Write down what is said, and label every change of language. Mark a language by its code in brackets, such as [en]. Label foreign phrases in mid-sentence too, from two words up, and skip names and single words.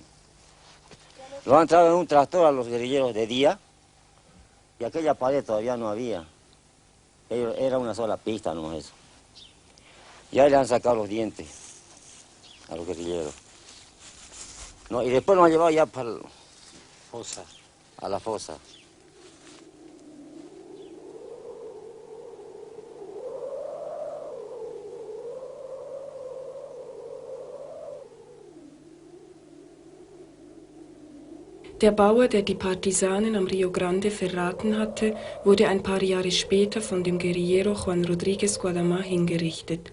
[es] Lo han traído en un tractor a los guerrilleros de día y aquella pared todavía no había. Era una sola pista nomás eso. Y ahí le han sacado los dientes a los guerrilleros. No, y después nos han llevado ya para a la fosa. [de] Der Bauer, der die Partisanen am Rio Grande verraten hatte, wurde ein paar Jahre später von dem Guerillero Juan Rodríguez Guadamá hingerichtet.